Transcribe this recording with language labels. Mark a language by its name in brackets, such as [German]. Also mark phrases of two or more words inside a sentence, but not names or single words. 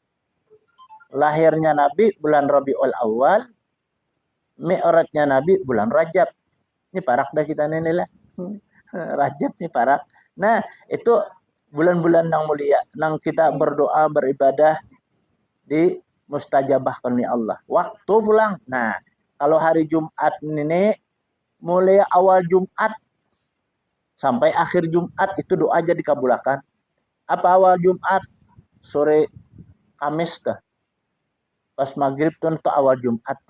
[Indonesian] Lahirnya Nabi bulan Rabiul Awal, Mi'rajnya Nabi bulan Rajab. [Banjar] Ini parak dah kita nih lah. Rajab nih parak. [Indonesian] Nah, itu bulan-bulan yang mulia, nang kita berdoa beribadah di mustajabah oleh Allah. Waktu pulang. Nah, kalau hari Jumat ini mulai awal Jumat sampai akhir Jumat itu doa aja dikabulkan. Apa awal Jumat? Sore Kamis tuh. Pas maghrib tuh awal Jumat tuh.